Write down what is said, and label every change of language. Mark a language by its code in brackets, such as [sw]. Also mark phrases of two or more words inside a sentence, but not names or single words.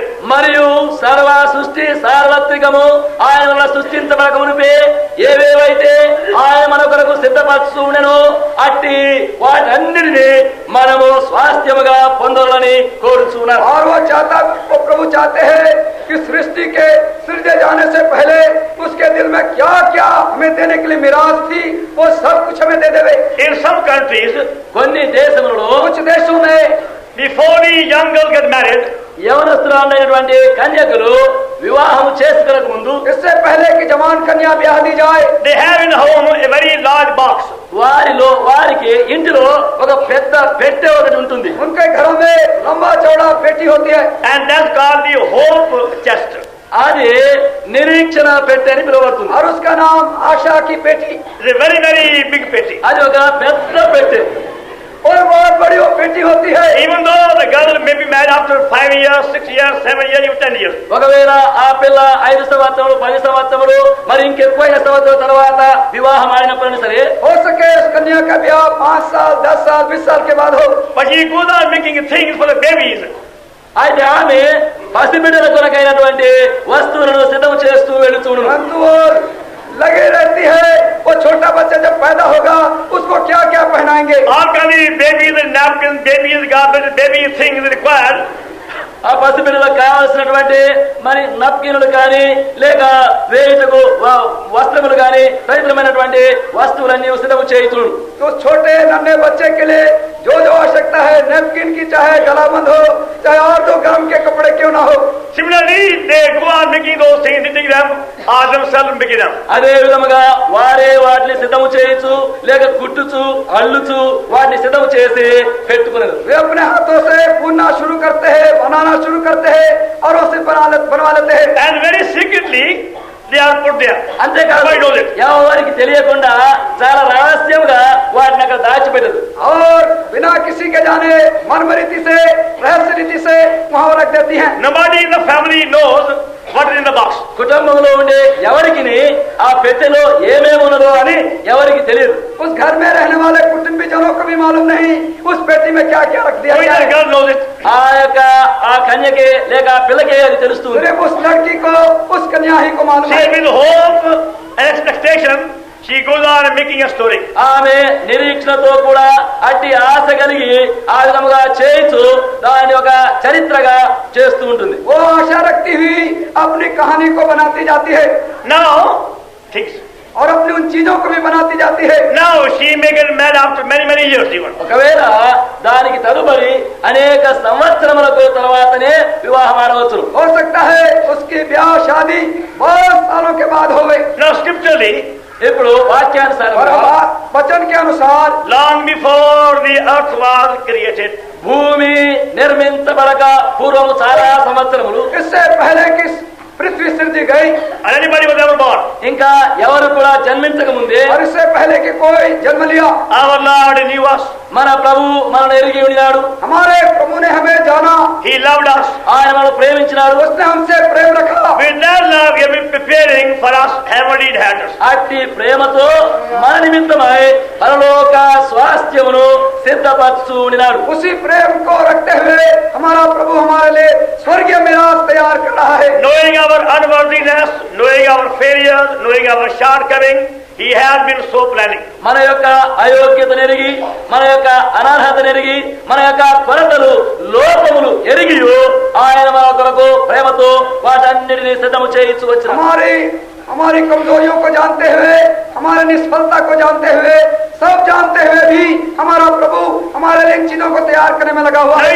[te] మరియు సర్వ సృష్టి సార్వత్రికము ఆయన వల్ల సృష్టించబడక మునిపే ఏవేవైతే ఆయన మన కొరకు సిద్ధపరచు ఉండెనో అట్టి వాటన్నిటిని మనము స్వాస్థ్యముగా పొందాలని కోరుచున్నారు. [hi] और वो प्रभु चाहते हैं कि सृष्टि के सृजे जाने से पहले उसके दिल में क्या क्या हमें देने के लिए मिराज थी वो सब कुछ हमें दे देवे। [en] In some countries, [te] కొన్ని దేశములలో [hi] कुछ देशों में [en] before the young girls get married, [te] యవనస్తులైనటువంటి కన్యకలు వివాహం చేసుకునక ముందు, [hi] इससे पहले कि जवान कन्या ब्याह दी जाए, [en] they have in home a very large box. [te] వారికి ఇంటిలో ఒక పెద్ద పెట్టె ఒకటి ఉంటుంది. [hi] उनके घरों में लंबा चौड़ा पेटी होती है [en] And that's called the hope chest. [te] అది నిరీక్షణ పెట్టె అని పిలువబడుతుంది. [hi] और उसका नाम आशा की पेटी। [en] It's a very, very big petty. [te] అది ఒక పెద్ద పెట్టె. [hi] और बहुत बड़ी वो पेटी होती है। [en] Even though the girl may be married after 5 years, 6 years, 7 years, even 10 years. [te] ఒకవేళ ఆ పిల్ల 5 సంవత్సరములు 10 సంవత్సరములు మరి ఇంకెక్కువైన సంవత్సరం తర్వాత వివాహం ఆడినప్పుడు సరే, [hi] हो सके उस कन्या का ब्याह 5 साल 10 साल 20 साल के बाद हो, [en] But he goes on making things for the babies. [te] అయితే ఆమె పసిబిడ్డల కొరకైనటువంటి వస్తువులను సిద్ధం చేస్తూ వెళుతూను. [hi] परंतु वो लगे रहती है वो छोटा बच्चा जब पैदा होगा उसको क्या क्या पहनाएंगे। [en] All kind of babies and napkins, babies garments, baby things required. [te] ఆ పసిబిడ్డలకు కావాల్సినటువంటి మరి నప్కిన్లు కానీ లేక వేయుటకు వస్త్రములు కానీ తదితరమైనటువంటి వస్తువులన్నీ సిద్ధం చేయుచుడు. [hi] तो छोटे नन्हे बच्चे के लिए जो जो आवश्यकता है, नैपकिन की चाहे गलाबंद हो, चाहे और दो गरम के कपड़े क्यों ना हो, [en] Similarly, they go on making those things, knitting them, or themselves making them. [te] అదే విధముగా వారే వాటిని సిద్ధము చేయొచ్చు లేక కుట్టుచు అల్లుచు వాటిని సిద్ధము చేసి పెట్టుకునేది. [hi] वे अपने हाथों से बुनना शुरू करते हैं, बनाना शुरू करते हैं और उसे बनवा लेते हैं। [en] And very secretly, they are put there. [te] అంతేకాదు [en] Nobody knows it. [te] ఎవరికి తెలియకుండా చాలా రహస్యంగా వాటిని అక్కడ దాచిపెట్టదు. [hi] और बिना किसी के जाने मनम रीति से, रहस्य रीति से वहां रख देती हैं। [en] Nobody in the family knows what is in the box. [te] కుటుంబంలో ఉండే ఎవరికి ఆ పెట్టెలో ఏమేమి ఉన్నదో అని ఎవరికి తెలియదు. [hi] उस घर में रहने वाले कुटुंबी जनों को भी मालूम नहीं उस पेटी में क्या क्या रख दिया [en] Only [hi] गया [en] the [hi] है। [en] girl knows it. [te] ఆ కన్యకే లేక ఆ పిల్లకే అది తెలుస్తుంది. [hi] सिर्फ उस लड़की को, उस कन्या ही को मालूम [en] She [hi] है। [en] with hope and expectation, she goes on making a story. [te] ఆమె నిరీక్షణతో కూడా అట్టి ఆశ కలిగి ఆ విధముగా చేయించు దాన్ని ఒక చరిత్రగా చేస్తూ ఉంటుంది. [hi] वो आशा रखती हुई अपनी कहानी को बनाती जाती है [en] Now, things. [hi] और अपनी उन चीजों को भी बनाती जाती है। [en] Now she may get married after many, many years even. [te] ఒకవేళ దానికి తదుపరి అనేక సంవత్సరములకు తర్వాతనే వివాహం ఆడవచ్చు. [hi] हो सकता है उसकी ब्याह शादी बहुत सालों के बाद हो गई। [en] Now scripturally, [te] ఇప్పుడు వాక్యానుసారం [hi] और वचन के अनुसार [en] long before the earth was created, [te] భూమి నిర్మించబడక పూర్వము చాలా సంవత్సరములు, [hi] इससे पहले कि पृथ्वी सृजी गई [en] and anybody was ever born, [te] ఇంకా ఎవరు కూడా జన్మించక ముందే [hi] और इससे पहले कि कोई जन्म लिया, [en] our Lord knew us. [te] మన ప్రభు మనల్ని ఎరిగి ఉన్నాడు. [hi] हमारे प्रभु ने हमें जाना, [en] He loved us. [te] ఆయన మనల్ని ప్రేమించినాడు. [hi] उसने हमसे प्रेम रखा। [en] With that love you will be preparing for us heavenly inheritance. [te] అట్టి ప్రేమతో మన నిమిత్తమై పరలోక స్వాస్థ్యమును సిద్ధపరచునినాడు. [hi] उसी प्रेम को रखते हुए हमारा प्रभु हमारे लिए स्वर्गीय मिरास तैयार कर रहा है. [en] Knowing our unworthiness, knowing our failures, knowing our shortcomings, He has been so planning. [te] మన యొక్క అయోగ్యతను ఎరిగి, మన యొక్క అనర్హతను ఎరిగి, మన యొక్క కొరతలు లోపములు ఎరిగి ఆయన మన కొరకు ప్రేమతో వాటన్నిటిని సిద్ధము చేయించు వచ్చిన [hi] हमारी कमजोरियों को जानते हुए, हमारे निष्फलता को जानते हुए, सब जानते हुए भी हमारा प्रभु हमारे लिए इन चीजों को तैयार करने में लगा हुआ है.